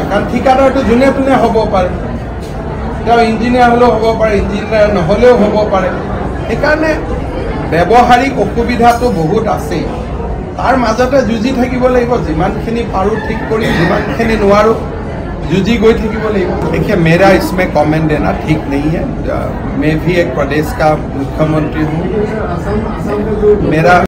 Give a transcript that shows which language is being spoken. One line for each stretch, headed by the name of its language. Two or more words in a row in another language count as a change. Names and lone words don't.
Assamese: কাৰণ ঠিকাদাৰটো যোনে তোনে হ'ব পাৰে, তেওঁ ইঞ্জিনিয়াৰ হ'লেও হ'ব পাৰে, ইঞ্জিনিয়াৰ নহ'লেও হ'ব পাৰে। সেইকাৰণে ব্যৱহাৰিক অসুবিধাটো বহুত আছেই। তাৰ মাজতে যুঁজি থাকিব লাগিব। যিমানখিনি পাৰোঁ ঠিক কৰি, যিমানখিনি নোৱাৰোঁ যুঁজি गई থাকিব লাগিব।
Hindi: देखिए मेरा इसमें कमेंट देना ठीक नहीं है। मैं भी एक प्रदेश का मुख्यमंत्री हूँ। मेरा